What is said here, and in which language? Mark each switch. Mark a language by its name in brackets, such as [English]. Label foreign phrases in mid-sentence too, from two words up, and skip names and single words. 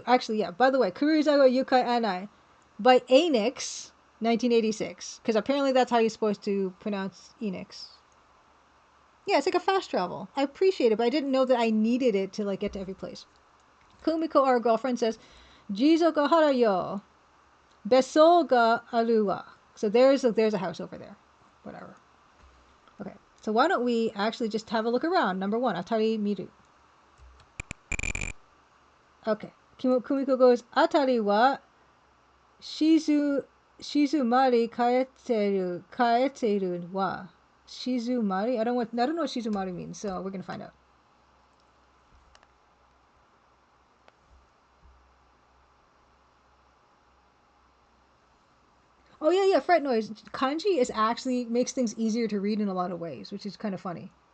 [English] Actually, yeah. By the way, Karuizawa Yūkai Annai by Enix, 1986. Because apparently that's how you're supposed to pronounce Enix. Yeah, it's like a fast travel. I appreciate it, but I didn't know that I needed it to like get to every place. Kumiko, our girlfriend, says, [Japanese] 地蔵ヶ原よ. 別荘があるわ. [English] So there's a house over there. Whatever. Okay, so why don't we actually just have a look around? Number 1, [Japanese] あたり見る. [English] Okay, Kumiko goes, [Japanese] 辺りは静まり返ってるわ。静まり? [English] I don't know what Shizumari means, so we're gonna find out. Oh yeah, fret noise. Kanji is actually makes things easier to read in a lot of ways, which is kind of funny.